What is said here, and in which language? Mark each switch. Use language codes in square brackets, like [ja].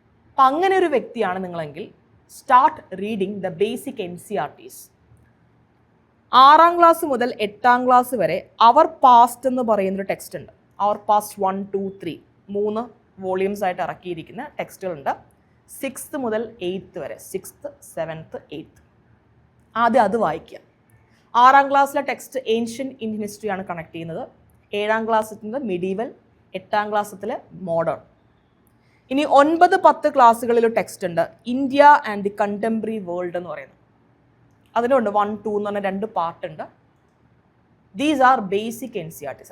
[ml] അപ്പം അങ്ങനെ ഒരു വ്യക്തിയാണ് നിങ്ങളെങ്കിൽ [en] Start reading the basic NCERTs. [ml] 6ാം class മുതൽ 8ാം ക്ലാസ് വരെ അവർ പാസ്റ്റ് എന്ന് പറയുന്നൊരു ടെക്സ്റ്റ് ഉണ്ട്. അവർ പാസ്റ്റ് 1, 2, 3 3 വോളിയൂംസ് ആയിട്ട് ഇറക്കിയിരിക്കുന്ന ടെക്സ്റ്റുകളുണ്ട്. 6th മുതൽ 8th വരെ, 6th, 7th, 8th. ആദ്യം അത് വായിക്കുക. 6ാം ക്ലാസ്സിലെ ടെക്സ്റ്റ് ഏൻഷ്യൻ ഇന്ത്യൻ ഹിസ്റ്ററിയാണ് കണക്ട് ചെയ്യുന്നത്. 7ാം ക്ലാസ്സിൽ മിഡീവൽ, 8ാം ക്ലാസ്സിൽ മോഡേൺ. ഇനി 9, 10 ക്ലാസ്സുകളിൽ ടെക്സ്റ്റ് ഉണ്ട് India and the contemporary world എന്ന് പറയുന്നത്. അതിനുണ്ട് 1, 2 എന്ന് പറഞ്ഞ 2 പാർട്ടുണ്ട്. [en] These are basic NCERTs.